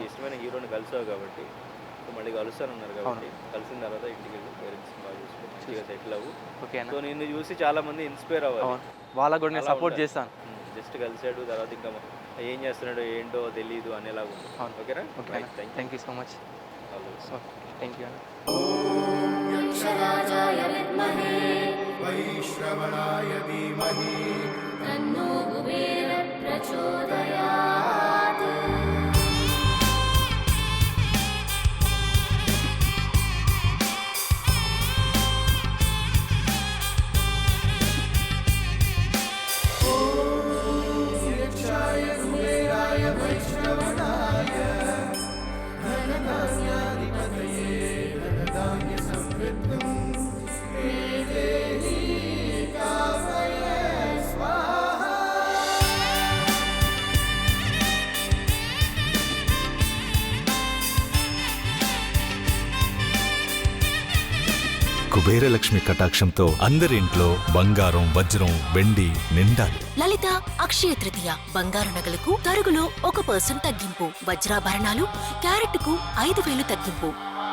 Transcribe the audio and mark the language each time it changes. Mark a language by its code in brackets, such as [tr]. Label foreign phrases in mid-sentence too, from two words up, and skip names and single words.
[te] ఇష్టమైన హీరోని కలిసావు కాబట్టి సో మళ్ళీ కలుస్తానన్నారు కాబట్టి కలిసిన తర్వాత ఇంటికి వెళ్ళి పేరెంట్స్ బాగా చూసుకుంటే సెటిల్ అవ్వు. ఓకే. సో నిన్ను చూసి చాలా మంది ఇన్స్పైర్ అవ్వాలి, వాళ్ళకు కూడా నేను సపోర్ట్ చేస్తాను. జస్ట్ కలిసాడు తర్వాత ఇంకా ఏం చేస్తున్నాడో ఏంటో తెలియదు అనేలాగా ఉంది. ఓకేనా? [en] Okay, thank you so much. Thank you. [sa] यक्षराजाय विद्महे वैश्रवणाय धीमहि तन्नो कुबेरः प्रचोदयात्. यक्षाय कुबेराय वैश्रवणाय धनधान्याधिपतये धनधान्यसमृद्धं मे देहि कामय स्वाहा. [te] కుబేరలక్ష్మి కటాక్షంతో అందరింట్లో బంగారం వజ్రం వెండి నిండాలి. లలిత అక్షయ తృతీయ బంగారు నగలకు తరుగులో 1% తగ్గింపు, వజ్రాభరణాలు క్యారెట్కు 5,000 తగ్గింపు.